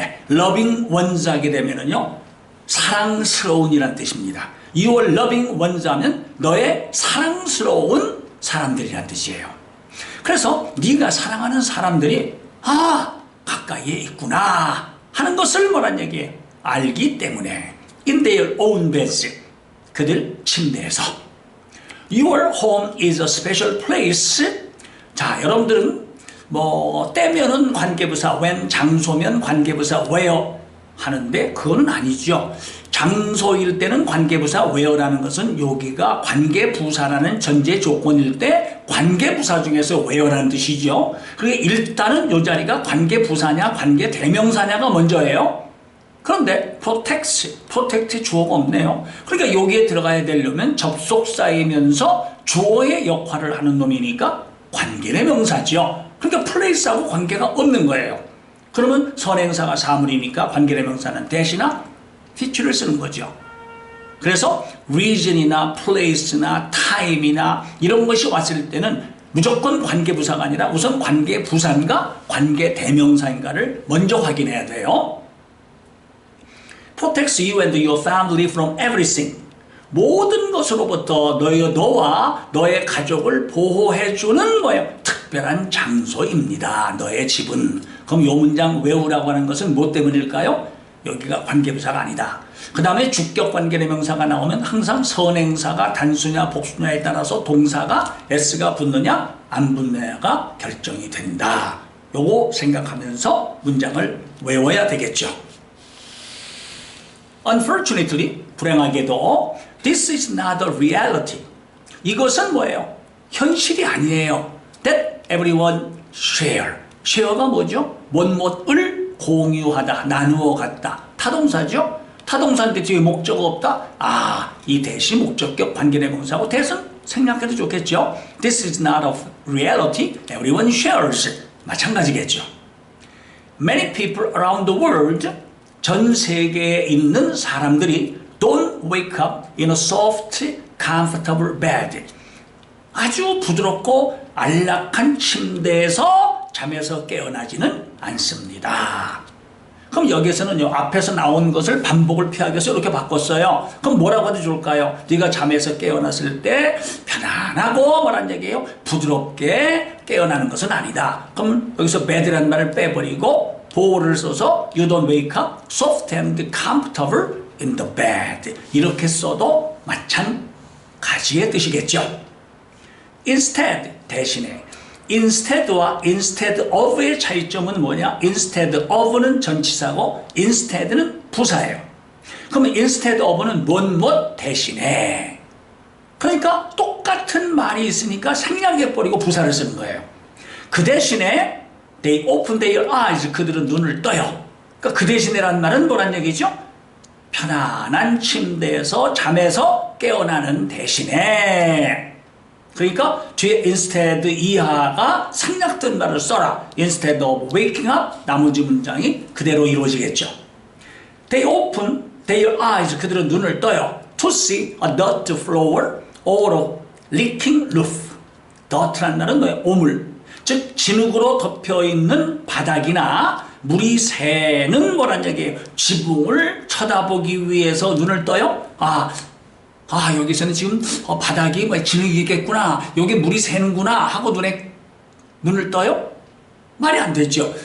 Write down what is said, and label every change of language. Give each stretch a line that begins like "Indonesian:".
Korean: loving ones 하게 되면은요 사랑스러운이란 뜻입니다. Your loving ones 하면 너의 사랑스러운 사람들이란 뜻이에요. 그래서 네가 사랑하는 사람들이 가까이에 있구나 하는 것을 뭐란 얘기예요? 알기 때문에
English: in their own beds
Korean: 그들 침대에서
English: Your home is a special place.
Korean: 자, 여러분들은 때면은 관계부사 when, 장소면 관계부사 where 하는데 그거는 아니죠. 장소일 때는 관계부사 where라는 것은 여기가 관계부사라는 전제 조건일 때 관계부사 중에서 where라는 뜻이죠. 그게 일단은 이 자리가 관계부사냐 관계대명사냐가 먼저예요. 그런데 protect 주어가 없네요. 그러니까 여기에 들어가야 되려면 접속사이면서 주어의 역할을 하는 놈이니까 관계의 명사죠. 그러니까 place하고 관계가 없는 거예요. 그러면 선행사가 사물이니까 관계의 명사는 대시나 which를 쓰는 거죠. 그래서 region이나 place나 time이나 이런 것이 왔을 때는 무조건 관계부사가 아니라 우선 관계부사인가 관계대명사인가를 먼저 확인해야 돼요.
English: protects you and your family from everything.
Korean: 모든 것으로부터 너와 너의 가족을 보호해주는 뭐예요? 특별한 장소입니다. 너의 집은. 그럼 이 문장 외우라고 하는 것은 뭐 때문일까요? 여기가 관계부사가 아니다. 그 다음에 주격관계대명사가 나오면 항상 선행사가 단수냐 복수냐에 따라서 동사가 s가 붙느냐 안 붙느냐가 결정이 된다. 요거 생각하면서 문장을 외워야 되겠죠.
English: Unfortunately,
Korean: 불행하게도
English: this is not a reality.
Korean: 이것은 뭐예요? 현실이 아니에요.
English: That everyone share.
Korean: share가 뭐죠? 못을 공유하다, 나누어 갖다. 타동사죠? 타동사인데 뒤에 목적어 없다? 이 대시 목적격 관계대명사고 대신 생략해도 좋겠죠?
English: This is not a reality. Everyone shares. 마찬가지겠죠. Many people around the world,
Korean: 전 세계에 있는 사람들이
English: don't wake up in a soft, comfortable bed.
Korean: 아주 부드럽고 안락한 침대에서 잠에서 깨어나지는 않습니다. 그럼 여기서는 앞에서 나온 것을 반복을 피하기 위해서 이렇게 바꿨어요. 그럼 뭐라고 해도 좋을까요? 네가 잠에서 깨어났을 때 편안하고 뭐란 얘기예요? 부드럽게 깨어나는 것은 아니다. 그럼 여기서 bed라는 말을 빼버리고 보호를 써서
English: you don't wake up soft and comfortable in the bed.
Korean: 이렇게 써도 마찬가지의 뜻이겠죠. Instead, 대신에 instead와 instead of의 차이점은 뭐냐? instead of는 전치사고 instead는 부사예요. 그러면 instead of는 무엇 대신에. 그러니까 똑같은 말이 있으니까 생략해버리고 부사를 쓰는 거예요. 그 대신에
English: they open their eyes.
Korean: 그들은 눈을 떠요. 그러니까 그 대신에란 말은 뭐란 얘기죠? 편안한 침대에서 잠에서 깨어나는 대신에. 그러니까 뒤에 instead 이하가 생략된 말을 써라.
English: instead of waking up
Korean: 나머지 문장이 그대로 이루어지겠죠.
English: They open their eyes.
Korean: 그들은 눈을 떠요.
English: To see a dirt floor or a leaking roof.
Korean: dirt란 말은 뭐예요? 오물. 즉 진흙으로 덮여있는 바닥이나 물이 새는 거란 얘기예요. 지붕을 쳐다보기 위해서 눈을 떠요? 여기서는 지금 바닥이 뭐 진흙이겠구나. 여기 물이 새는구나 하고 눈을 떠요? 말이 안 되죠.